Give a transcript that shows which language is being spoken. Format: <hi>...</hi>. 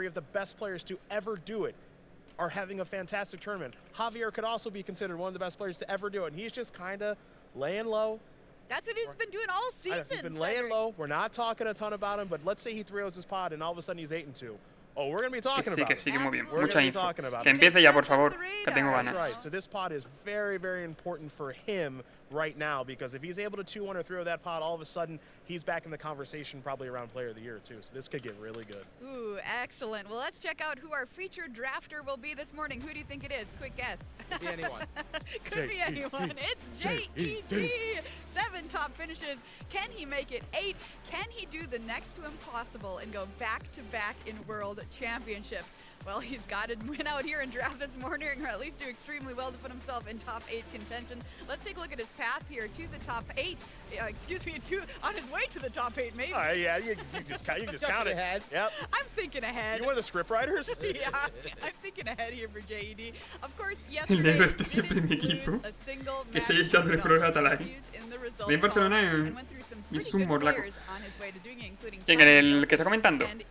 <en>3 of the best players to ever do it are having a fantastic tournament. Javier could also be considered one of the best players to ever do it, and he's just kind of laying low. That's what he's been doing all season. He's been laying low. We're not talking a ton about him, but let's say he throws his pod and all of a sudden he's 8-2. Oh, we're going to be talking about</en> <es>que sí, muy bien.</es> <en>We're</en> <es>Mucha info. Que empiece ya, por favor, que tengo ganas.</es> <en>Right. So this pod is very, very important for him right now because if he's able to 2-1 or 3-0 that pod, all of a sudden he's back in the conversation probably around Player of the Year too. So this could get really good. Ooh, excellent. Well, let's check out who our featured drafter will be this morning. Who do you think it is? Quick guess. Could be anyone. Could be anyone. It's JED. 7 top finishes. Can he make it 8? Can he do the next to impossible and go back-to-back in World Championships? Well, he's got to win out here in draft this morning, or at least do extremely well to put himself in top 8 contention. Let's take a look at his path here to the top 8. On his way to the top 8, maybe. Yeah, you just count it. Ahead. Yep. I'm thinking ahead. You one of the script writers? Yeah, I'm thinking ahead here for JED. Of course, yesterday</en> <es>negro este siempre en mi equipo, que estoy echándole flores a Talay. De Barcelona y es un morlaco. ¿Quién era el que está comentando?</es>